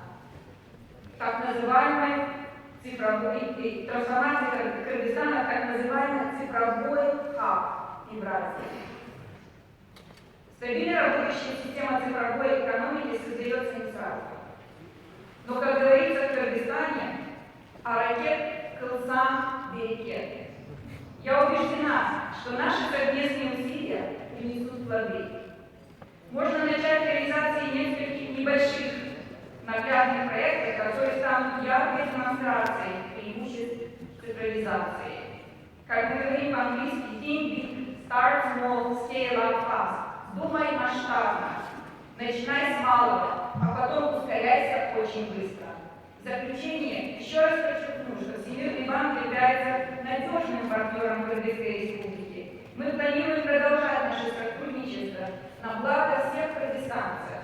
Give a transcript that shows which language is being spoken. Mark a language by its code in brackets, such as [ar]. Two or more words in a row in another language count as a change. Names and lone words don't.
[ru] Так называемой трансформации Кыргызстана, так называемый цифровой хаб Евразии. Стабильно работающая система цифровой экономики создается не сразу. Но, как говорится в Кыргызстане, [ky] аракет кылсан берекет. [ru] Я убеждена, что наши совместные усилия принесут плоды. Можно начать реализацией нескольких небольших наглядных проектов, которые станут яркой демонстрацией преимуществ цифровизации. Как мы говорим по-английски, [en] think big, start small, scale up fast. [ru] Думай масштабно, начинай с малого, а потом ускоряйся очень быстро. В заключение еще раз подчеркну, что Всемирный банк является надежным партнером Кыргызской республики. Мы планируем продолжать наше сотрудничество на благо всех кыргызстанцев.